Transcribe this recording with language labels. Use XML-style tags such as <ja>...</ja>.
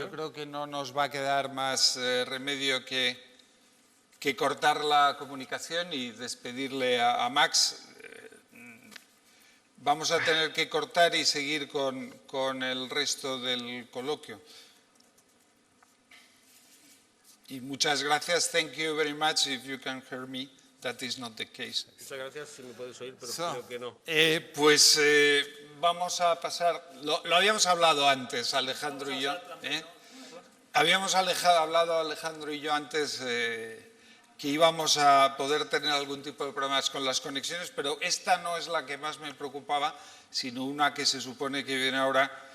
<es>Yo creo que no nos va a quedar más remedio que cortar la comunicación y despedirle a Max. Vamos a tener que cortar y seguir con el resto del coloquio. Y muchas gracias.</es> <en>Thank you very much. If you can hear me, that is not the case.</en> <es>Muchas gracias si me puedes oír, pero creo que no. Pues vamos a pasar. Lo habíamos hablado antes, Alejandro y yo. Habíamos hablado Alejandro y yo antes que íbamos a poder tener algún tipo de problemas con las conexiones, pero esta no es la que más me preocupaba, sino una que se supone que viene ahora,</es>